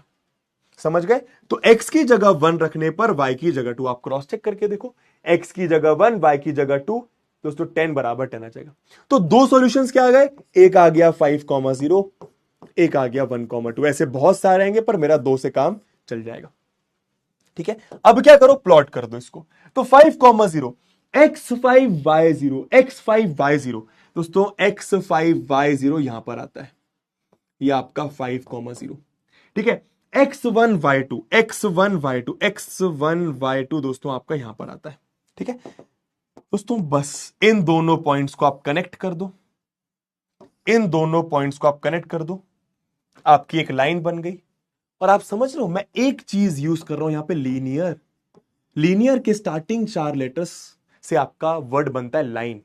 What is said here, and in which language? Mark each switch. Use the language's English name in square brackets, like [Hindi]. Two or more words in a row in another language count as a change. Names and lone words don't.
[Hindi] समझ गए, तो x की जगह 1 रखने पर y की जगह 2, आप [English] cross check [Hindi] करके देखो, x की जगह 1, y की जगह 2, दोस्तों 10 बराबर 10 आ जाएगा। तो 2 सॉल्यूशंस क्या आ गए, एक आ गया 5,0, एक आ गया 1,2। ऐसे बहुत सारे आएंगे पर मेरा 2 से काम चल जाएगा, ठीक है। अब क्या करो, प्लॉट कर दो इसको। तो 5,0, x5y0, x5y0, दोस्तों x5y0 यहां पर आता है, ये आपका 5,0, ठीक है। x1y2, x1y2, x1y2 दोस्तों आपका यहां पर आता है, ठीक है। दोस्तों बस इन दोनों पॉइंट्स को आप कनेक्ट कर दो, इन दोनों पॉइंट्स को आप कनेक्ट कर दो, आपकी एक लाइन बन गई। और आप समझ रहे हो, मैं एक चीज यूज कर रहा हूं यहां पे, लीनियर। लीनियर के [English] starting 4 letters [Hindi] से आपका वर्ड बनता है लाइन।